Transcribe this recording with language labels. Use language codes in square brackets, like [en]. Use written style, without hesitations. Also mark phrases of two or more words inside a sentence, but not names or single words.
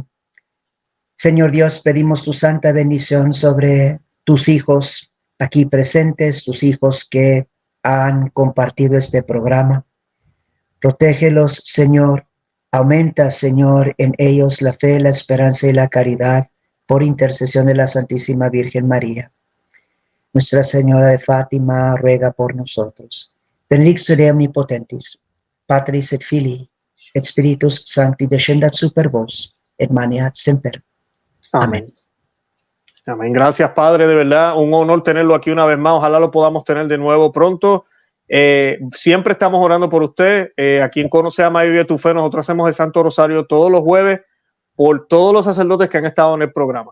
[es] Señor Dios, pedimos tu santa bendición sobre tus hijos aquí presentes, tus hijos que han compartido este programa. Protégelos, Señor. Aumenta, Señor, en ellos la fe, la esperanza y la caridad por intercesión de la Santísima Virgen María. Nuestra Señora de Fátima ruega por nosotros. [la] Benedictus omnipotentis, Patris et Filii, et Spiritus Sancti descendat super vos, et maniat semper. [es] Amén. Amén. Gracias, Padre, de verdad, un honor tenerlo aquí una vez más. Ojalá lo podamos tener de nuevo pronto. Siempre estamos orando por usted. Aquí en Conoce, Ama y Vive tu Fe, nosotros hacemos el Santo Rosario todos los jueves por todos los sacerdotes que han estado en el programa.